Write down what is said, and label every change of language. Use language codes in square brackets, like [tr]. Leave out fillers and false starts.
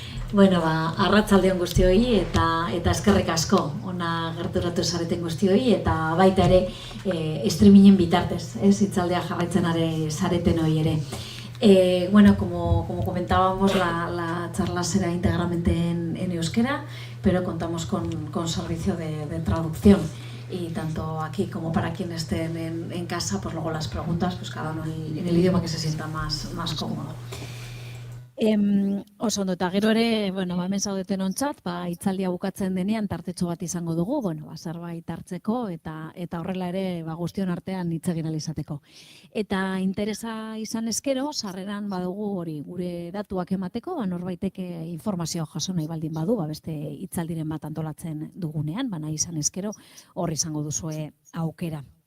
[eu] Bueno, arratsalde on guztioi eta eskerrik asko ona gerturatu zareten guztioi eta baita ere streamingen bitartez, hitzaldea jarraitzen zareten hori ere. [es] Bueno, como comentábamos, la charla será íntegramente en euskera, pero contamos con servicio de traducción. Y tanto aquí como para quienes estén en casa, pues luego las preguntas, pues cada uno en el idioma que se sienta más cómodo. [eu] Oso ondo, eta gero ere, hemen zaudeten ontzat, hitzaldia bukatzen denean tartetxo bat izango dugu, zerbait hartzeko eta horrela ere guztion artean hitz egin ahal izateko. Eta interesa izan ezkero, sarreran badugu hori gure datuak emateko, norbaitek informazioa jaso nahi baldin badu, beste hitzaldiren bat antolatzen dugunean, nahi izan ezkero, hor izango duzue aukera.